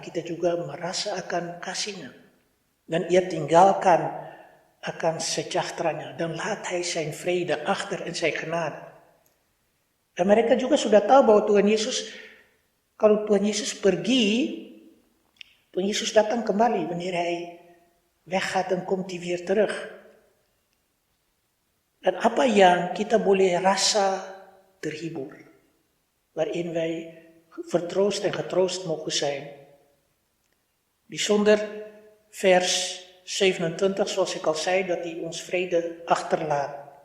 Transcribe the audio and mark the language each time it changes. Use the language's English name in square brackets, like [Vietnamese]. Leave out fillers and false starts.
[Indonesian] Kita juga merasa akan kasihnya. Dan ia tinggalkan akan sejahteranya. [Dutch] Dan laat hij zijn vrede achter en zijn genade. [Indonesian] En mereka juga sudah tahu bahwa Tuhan Yesus, kalau Tuhan Yesus pergi, Tuhan Yesus datang kembali. [Dutch] Wanneer hij weggaat, dan komt hij weer terug. [Indonesian] Dan apa yang kita boleh rasa terhibur, [Dutch] waarin wij vertroost en getroost mogen zijn. Bijzonder vers 27, zoals ik al zei, dat hij ons vrede achterlaat.